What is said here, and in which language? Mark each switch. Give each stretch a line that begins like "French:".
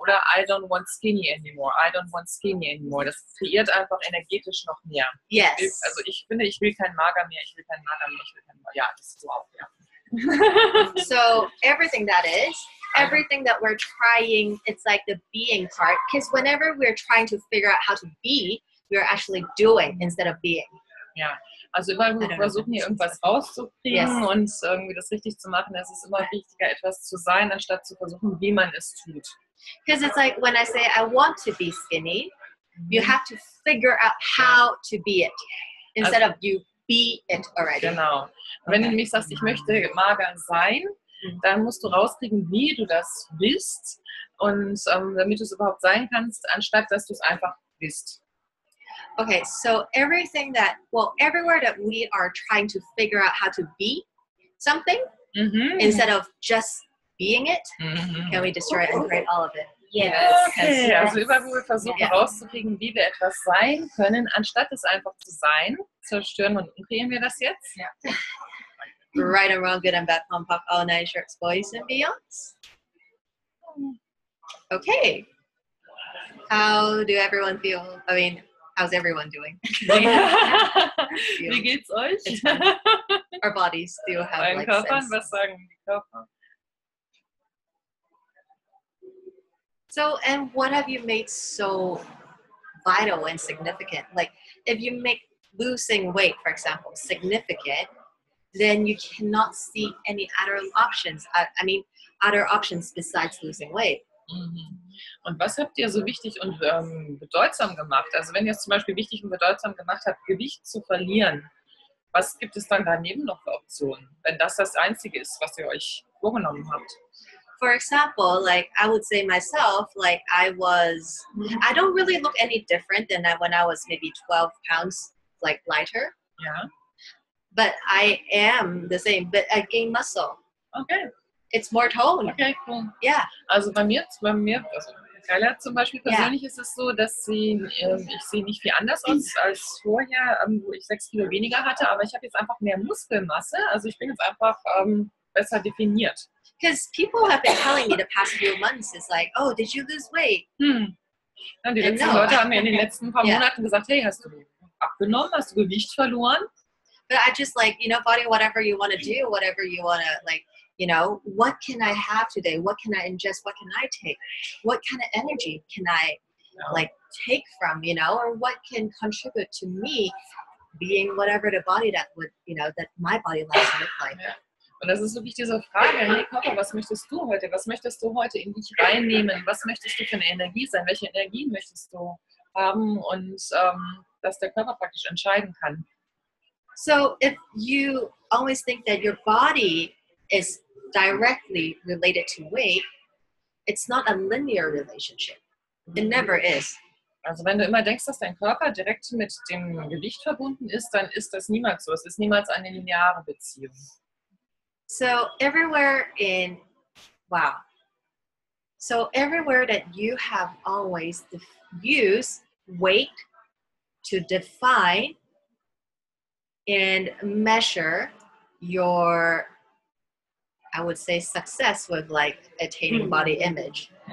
German: Oder
English: I don't want skinny anymore, I don't want skinny anymore.
German: Das kreiert einfach energetisch noch mehr.
English: Yes.
German: Also ich finde, ich will kein Mager mehr, ich will kein Mager mehr, ich will kein Mager. Ja, das ist so auch, ja.
English: So everything that we're trying, it's like the being part. Because whenever we're trying to figure out how to be, we're actually doing instead of being.
German: Ja, also überall, wo wir versuchen, hier irgendwas rauszukriegen und irgendwie das richtig zu machen, es ist immer wichtiger, etwas zu sein, anstatt zu versuchen, wie man es tut.
English: Because it's like when I say I want to be skinny, you have to figure out how to be it instead of you be it already.
German: Genau. Wenn du nämlich sagst, ich möchte mager sein, dann musst du rauskriegen, wie du das bist und damit du es überhaupt sein kannst, anstatt dass du es einfach bist.
English: Okay, so everywhere that we are trying to figure out how to be something instead of just being it, can we destroy and create all of it? Yes.
German: Okay, also überall, wo wir versuchen rauszukriegen, wie wir etwas sein können, anstatt es einfach zu sein, zerstören und umkreieren wir das jetzt? Ja.
English: Right and wrong, good and bad, pom pop, all nine shirts, boys and beyonds. Okay. How do everyone feel? I mean, how's everyone doing?
German: Wie geht's euch?
English: Our bodies do have like
German: Körpern,
English: sense.
German: was sagen die Körper?
English: So, and what have you made so vital and significant? Like, if you make losing weight, for example, significant, then you cannot see any other options. Other options besides losing weight.
German: Und was habt ihr so wichtig und bedeutsam gemacht? Also wenn ihr es zum Beispiel wichtig und bedeutsam gemacht habt, Gewicht zu verlieren, was gibt es dann daneben noch für Optionen, wenn das Einzige ist, was ihr euch vorgenommen habt?
English: For example, like I would say myself, like I don't really look any different than when I was maybe 12 pounds like lighter.
German: Ja.
English: But I am the same, but I gain muscle. Okay. It's more tone. Okay, cool. Yeah.
German: Also bei mir, also Kayla zum Beispiel persönlich ist es so, dass ich sehe nicht viel anders aus als vorher, wo ich 6 Kilo weniger hatte, aber ich habe jetzt einfach mehr Muskelmasse, also ich bin jetzt einfach besser definiert.
English: Because people have been telling me the past few months, it's like, oh, did you lose weight?
German: Ja, die letzten Leute haben mir in den letzten paar Monaten gesagt, hey, hast du abgenommen, hast du Gewicht verloren?
English: But I just like, you know, body, whatever you want to do, whatever you want to like, you know, what can I have today? What can I ingest? What can I take? What kind of energy can I like take from, you know, or what can contribute to me being whatever the body that would, you know, that my body likes to look like.
German: Ja. Und das ist wirklich diese Frage, hey Körper, was möchtest du heute? Was möchtest du heute in dich reinnehmen? Was möchtest du für eine Energie sein? Welche Energie möchtest du haben? Und dass der Körper praktisch entscheiden kann.
English: So if you always think that your body is directly related to weight, it's not a linear relationship. It never is.
German: Also wenn du immer denkst, dass dein Körper direkt mit dem Gewicht verbunden ist, dann ist das niemals so. Es ist niemals eine lineare Beziehung.
English: So everywhere that you have always used weight to define and measure your, I would say, success with like attaining body image.